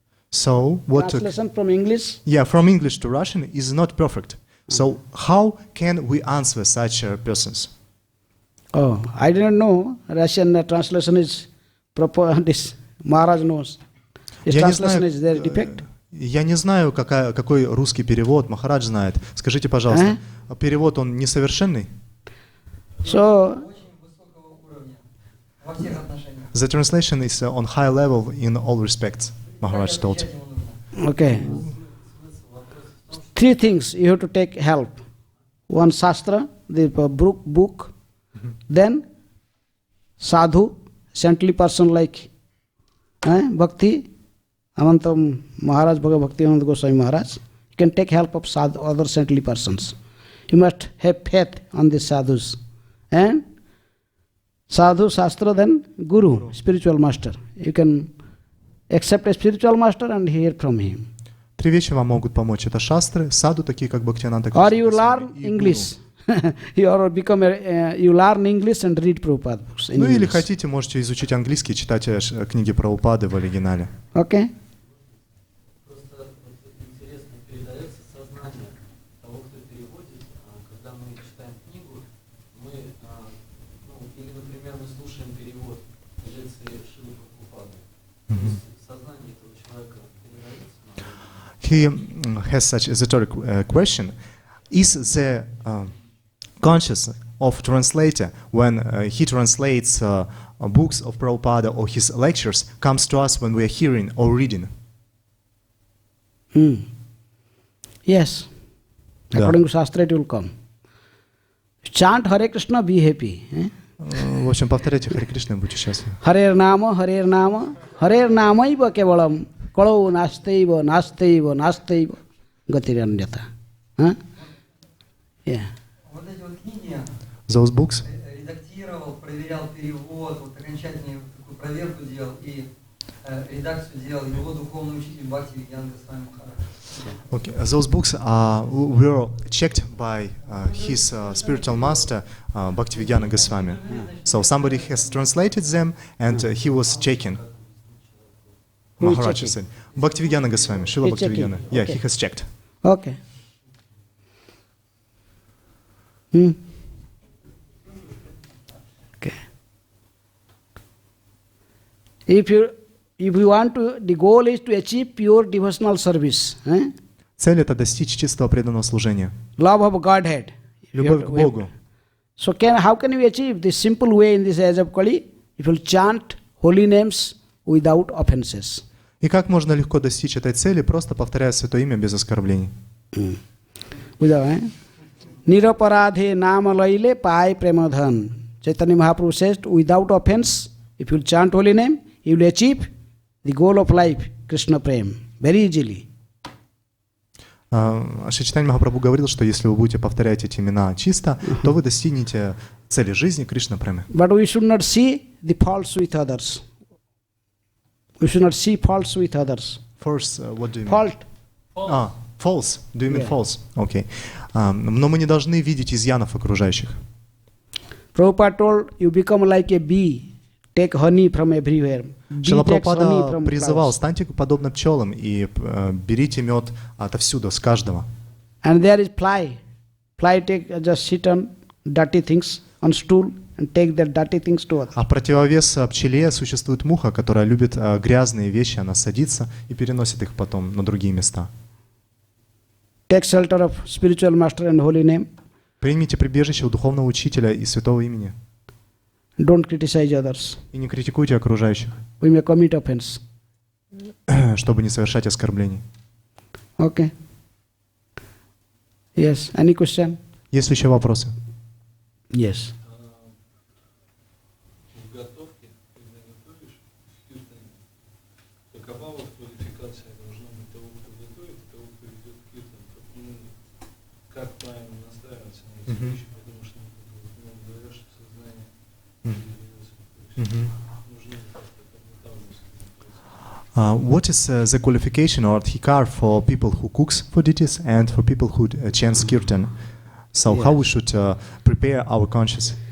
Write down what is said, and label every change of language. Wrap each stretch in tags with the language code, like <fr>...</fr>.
<en>So what? Translation from English? Yeah, from English to Russian is not perfect. So how can we answer such persons? Oh, I didn't know Russian translation is proper. This Maharaj knows. His translation is there defect.</en> <ru>Я не знаю, какой русский перевод, Махарадж знает. Скажите, пожалуйста, перевод он несовершенный?</ru> <en>So,</en> <ru>Очень высокого уровня во всех отношениях.</ru> <en>The translation is on high level in all respects, Maharaj told.</en> <ru>Отвечать ему нужно.</ru> <en>okay. 3 things you have to take help. One Shastra, the book. Then sadhu, saintly person like Bhakti, Amantam Maharaj, Bhaktivedanta Goswami Maharaj. You can take help of sadhu, other saintly persons. You must have faith on the sadhus. And sadhu, shastra, then guru, spiritual master. You can accept a spiritual master and hear from him.</en> <ru>3 вещи вам могут помочь. Это шастры, саду, такие как Бхактивинода</ru> <en>Or</en> <ru>Госвами</ru> <en>you learn</en> <ru>и</ru> <en>English. You learn English and read Prabhupada books.</en> <ru>гуру. Ну или хотите, можете изучить английский, читать книги Прабхупады в оригинале.</ru> <en>Okay?</en> <ru>Просто вот интересно, передается сознание того, кто переводит. Когда мы читаем книгу, мы, или, например, мы слушаем перевод лекции Шрилы Прабхупады. То есть сознание этого человека передается.</ru> <en>He has such esoteric question. Is the conscious of translator when he translates books of Prabhupada or his lectures comes to us when we are hearing or reading? Yes.</en> <ru>Да.</ru> <en>According to Shastra, it will come. Chant Hare Krishna, be happy.</en> <ru>В общем, повторяйте Харе Кришна и будьте счастливы.</ru> <sa>Harer Nama, Harer Namaiva Kevalam, Kalo Nastaiva, Nastaiva, Nastaiva, Gatiranyata.</sa> <en>Yeah.</en> <ru>Вот эти вот книги</ru> <en>Those books,</en> <ru>редактировал, проверял перевод, вот окончательную такую проверку делал и редакцию делал его духовный учитель Бхактивиданта Свами Махарадж.</ru> <en>okay, those books were checked by his spiritual master Bhaktivedanta Goswami. So somebody has translated them and he was checking. Who is Maharaj checking? said, Bhaktivedanta Goswami, Srila He's checking. Bhaktivedanta. Yeah, Okay. he has checked. Okay. Okay. If you want to, the goal is to achieve pure devotional service.</en> <ru>Цель — это достичь чистого преданного служения.</ru> <en>Love of Godhead.</en> <ru>Любовь к Богу.</ru> <en>So how can we achieve this simple way in this age of Kali? If you chant holy names without offenses.</en> <ru>И как можно легко достичь этой цели, просто повторяя святое имя без оскорблений?</ru> <bn>Niraparadhe nama laile pai premadhan.</bn> <en>Chaitanya Mahaprabhu says, without offense, if you chant holy name, you will achieve the goal of life, Krishna Prem, very easily.</en> <ru>Шри Чайтанья Махапрабху говорил, что если вы будете повторять эти имена чисто, то вы достигнете цели жизни Кришна Премы.</ru> <en>But we should not see the faults with others. We should not see faults with others. First, what do you mean? Fault. False. Do you mean Yeah. false? Okay.</en> <ru>Но мы не должны видеть изъянов окружающих.</ru> <en>Prabhupada told, you become like a bee, take honey from everywhere. Bee</en> <ru>Шрила</ru> <en>takes honey</en> <ru>Прабхупада</ru> <en>from</en> <ru>призывал,</ru> <en>flowers.</en> <ru>станьте подобно пчелам и берите мед отовсюду, с каждого.</ru> <en>And there is fly. Fly just sit on dirty things on stool and take the dirty things to others.</en> <ru>А в противовес пчеле существует муха, которая любит грязные вещи, она садится и переносит их потом на другие места.</ru> <en>Take shelter of spiritual master and holy name.</en> <ru>Примите прибежище у духовного учителя и святого имени.</ru> <en>Don't criticize others.</en> <ru>И не критикуйте окружающих,</ru> <en>We may commit offense.</en> <ru>чтобы не совершать оскорблений.</ru> <en>Okay. Yes. Any question?</en> <ru>Есть ли еще вопросы?</ru> <en>Yes.</en> <ru>В готовке, когда готовишь киртан, какова вот квалификация должна быть того, кто готовит, и того, кто ведет киртан? Как правильно настраиваться на эти вещи, потому что говорят, что сознание передается. Нужно как-то там</ru> <en>What is the qualification or adhikar for people who cooks for deities and for people who chants kirtan? So how we should prepare our conscience?</en>